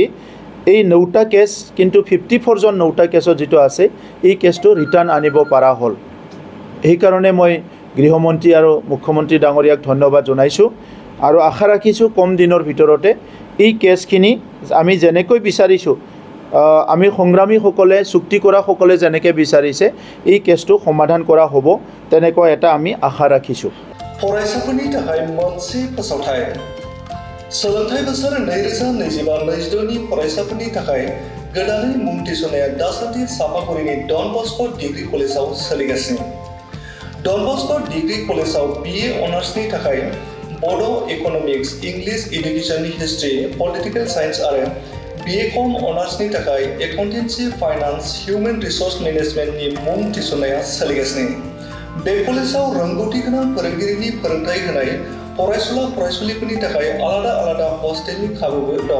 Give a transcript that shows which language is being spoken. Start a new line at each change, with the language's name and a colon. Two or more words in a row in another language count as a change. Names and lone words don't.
Assamese: এই 9টা কেছ কিন্তু 54 জন 9টা কেছত যেটো আছে এই কেছটো ৰিটাৰ্ণ আনিব পৰা হ'ল এই কাৰণে মই গৃহমন্ত্ৰী আৰু মুখ্যমন্ত্ৰী ডাঙৰীয়াক ধন্যবাদ জনাইছো আৰু আশা ৰাখিছো কম দিনৰ ভিতৰতে এই কেছখিনি আমি যেনেকৈ বিচাৰিছো আমি সংগ্ৰামী সকলে চুক্তি কৰা সকলে যেনেকৈ বিচাৰিছে এই কেছটো সমাধান কৰা হ'ব তেনেকৈ এটা আমি আশা ৰাখিছো
Bodo: फरायसाफोरनि थाखाय मोनसे फोसावथाय सोलोंथाय बोसोर 2025-26 नि फरायसाफोरनि थाखाय गोदानै मुं थिसननाया दासान्दि सापागुरिनि डन बस्को डिग्री कलेजाव सोलिगासिनो डन बस्को डिग्री कलेजाव BA अनार्सनि थाखाय बड'
English: economics English educationni history political science
Bodo: आरो BCom अनार्सनि थाखाय
English: accountancy finance human resource managementni
Bodo: मुं थिसननाया सोलिगासिनो बे कलेजाव रोंगौथि गोनां फोरोंगिरिनि फोरोंथाय होनाय फरायसुला फरायसुलिफोरनि थाखाय आलादा आलादा हस्टेलनि खाबुबो दं।